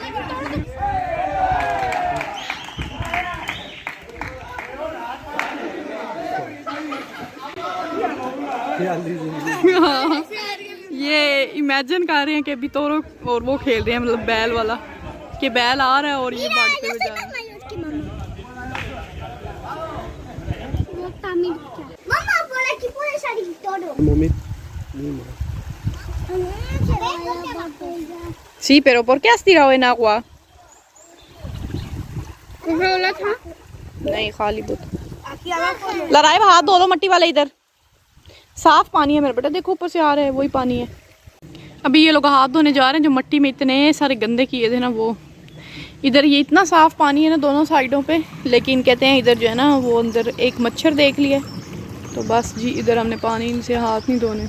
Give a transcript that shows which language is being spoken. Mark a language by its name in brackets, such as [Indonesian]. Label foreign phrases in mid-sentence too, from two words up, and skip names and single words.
[Hindi] हाँ, ये इमेजिन कर रहे हैं कि अभी तोरो और वो खेल रहे हैं, मतलब बैल वाला, कि बैल आ रहा है और ये भागते हुए जा रहे हैं। [Spanish] Sí, pero ¿por qué has tirado en agua? [Hindi] था? नहीं खाली बोतल। लड़ाई हाथ धो लो मट्टी वाले, इधर साफ पानी है मेरे बेटा, देखो ऊपर से आ रहा है वही पानी है। अभी ये लोग हाथ धोने जा रहे हैं, जो मट्टी में इतने सारे गंदे किए थे ना वो। इधर ये इतना साफ पानी है ना दोनों साइडों पे, लेकिन कहते हैं इधर जो है ना वो अंदर एक मच्छर देख लिया, तो बस जी इधर हमने पानी से हाथ नहीं धोने।